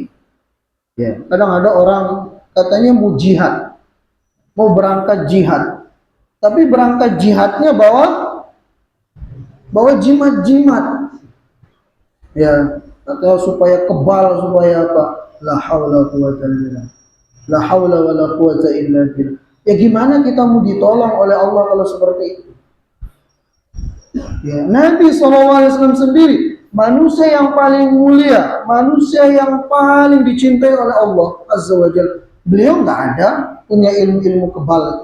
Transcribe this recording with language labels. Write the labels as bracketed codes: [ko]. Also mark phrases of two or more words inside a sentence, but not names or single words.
[id] Ya, kadang ada orang katanya mau jihad, mau berangkat jihad, tapi berangkat jihadnya bawa jimat-jimat. Ya, katanya supaya kebal, supaya apa? [ar] لا حول قوة إلا بالله. لا حول ولا قوة إلا بالله. [id] Ya gimana kita mau ditolong oleh Allah kalau seperti itu? Ya, Nabi SAW sendiri, manusia yang paling mulia, manusia yang paling dicintai oleh Allah [ar] عز وجل. [id] Beliau nggak ada punya ilmu-ilmu kebal.